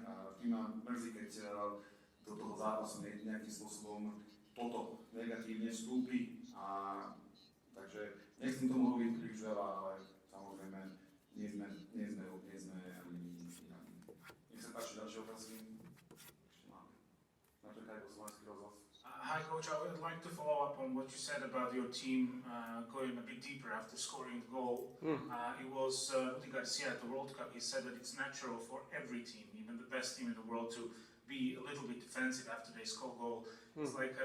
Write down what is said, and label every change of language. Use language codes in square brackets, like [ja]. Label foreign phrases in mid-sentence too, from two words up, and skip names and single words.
[sk] A tým ma mrzí, keď do toho zápasu nejakým spôsobom toto negatívne vstúpi. Takže nechcem tomu hovoriť príliš veľa, ale samozrejme nie sme ani nech sa páči ďalšie otázky. Ešte máme. Načakaj po slovenský rozhlas. [en] Hi, Coach. I would like to follow up on what you said about your team going a bit deeper after scoring the goal. It was Udi Garcia at the World Cup. He said that it's natural for every team, even the best team in the world, to be a little bit defensive after they score a goal.